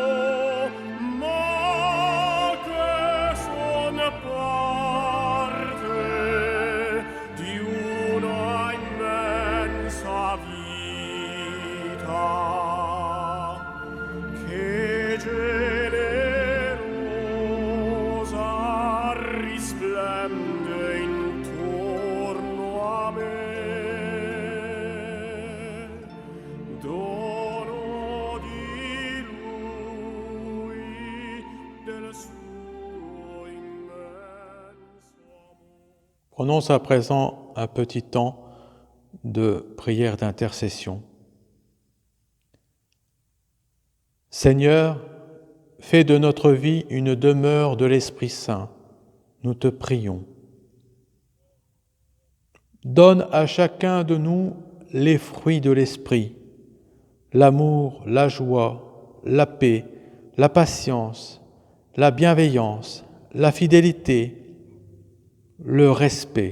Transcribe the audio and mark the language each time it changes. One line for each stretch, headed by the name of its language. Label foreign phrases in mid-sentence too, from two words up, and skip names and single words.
Italian: ma che son parte di una immensa vita che generosa risplende intorno a me. Dono di lui, del suo immenso amore.
French: Prenons à présent un petit temps de prière d'intercession. Seigneur, fais de notre vie une demeure de l'Esprit Saint, nous te prions. Donne à chacun de nous les fruits de l'Esprit, l'amour, la joie, la paix, la patience, la bienveillance, la fidélité, le respect.